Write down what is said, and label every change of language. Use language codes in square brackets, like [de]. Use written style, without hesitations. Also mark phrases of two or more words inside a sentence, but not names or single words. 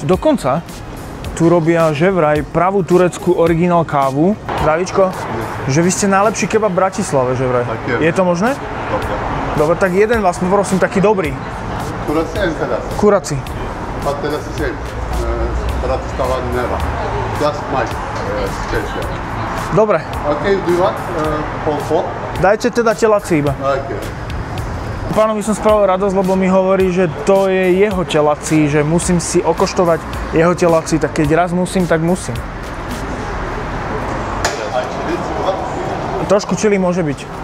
[sk] Dokonca tu robia že vraj pravú tureckú originál kávu. Zdravíčko, že vy ste najlepší kebab v Bratislave, že vraj. Je to možné? Dobre, tak jeden vás poprosím, taký dobrý. Kurací až teraz? Kurací. A teraz si Bratislava nemá. [en] Just Mike special. [sk] Dobre. [en] OK, do you want full? [sk] Dajte teda telací iba. [en] OK. [sk] Pánovi som spravil radosť, lebo mi hovorí, že to je jeho telací, že musím si okoštovať jeho telací, tak keď raz musím, tak musím. Trošku čili môže byť.